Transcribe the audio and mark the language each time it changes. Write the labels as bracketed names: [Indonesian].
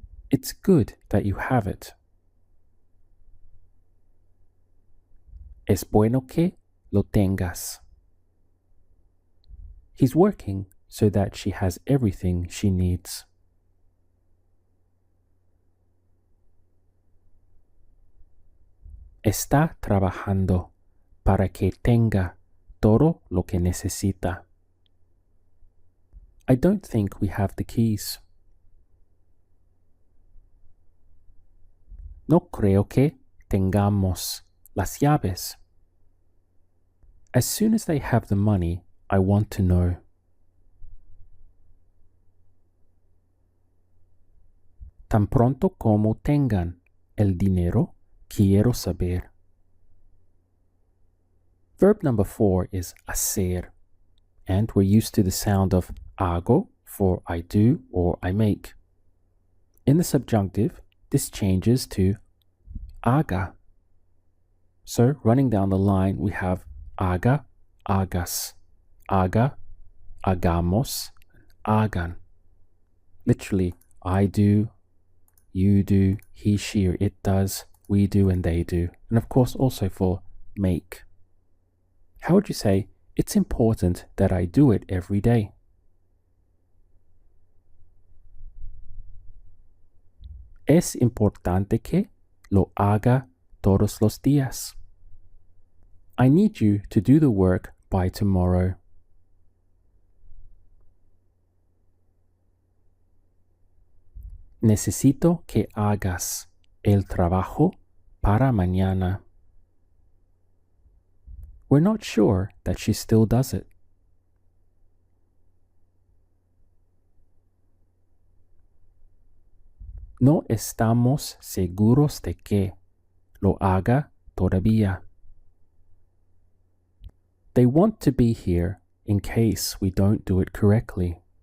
[English] It's good that you have it. [Spanish] Es bueno que lo tengas. [English] He's working so that she has everything she needs. [Spanish] Está trabajando para que tenga todo lo que necesita. [English] I don't think we have the keys. [Spanish] No creo que tengamos las llaves. [English] As soon as they have the money, I want to know. [Spanish] Tan pronto como tengan el dinero, quiero saber. [English] Verb number 4 is hacer, and we're used to the sound of hago for I do or I make. In the subjunctive, this changes to haga. So running down the line, we have [Spanish] haga, hagas, haga, hagamos, hagan. [English] Literally, I do, you do, he, she, or it does, we do, and they do. And of course, also for make. How would you say, it's important that I do it every day? [Spanish] Es importante que lo haga todos los días. [English] I need you to do the work by tomorrow. [Spanish] Necesito que hagas el trabajo para mañana. [English] We're not sure that she still does it. [Spanish] No estamos seguros de que lo haga todavía. [English] They want to be here in case we don't do it correctly.